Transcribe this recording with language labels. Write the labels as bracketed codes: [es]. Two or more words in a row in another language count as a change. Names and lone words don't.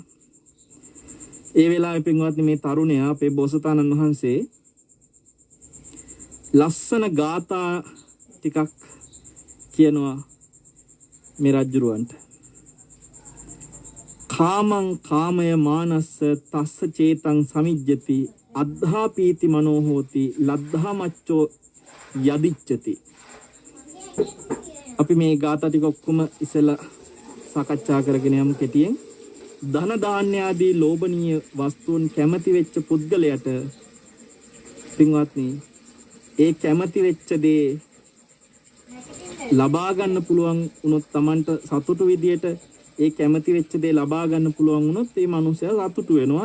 [si] ඒ වෙලාවේ පින්වත්නි මේ තරුණයා අපේ බෝසතාණන් වහන්සේ ලස්සන ගාථා ටිකක් කියනවා මේ රජුරවන්ට. [pi] කාමං කාමය මානස්ස තස්ස චේතං සමිජ්ජති අද්ධා පීති මනෝ හෝති ලද්ධා මච්චෝ යදිච්ඡති. [si] අපි මේ ගාථා ටික ඔක්කොම ඉස්සෙල්ලා සාකච්ඡා කරගෙන යමු කෙටියෙන්. ධන දාන්‍ය ආදී ලෝභනීය වස්තුන් කැමති වෙච්ච පුද්ගලයාට පින්වත්නි ඒ කැමති වෙච්ච දේ ලබා ගන්න පුළුවන් වුණොත් Tamanට සතුටු විදියට ඒ කැමති වෙච්ච දේ ලබා ගන්න පුළුවන් වුණොත් ඒ මනුස්සයා සතුටු වෙනවා.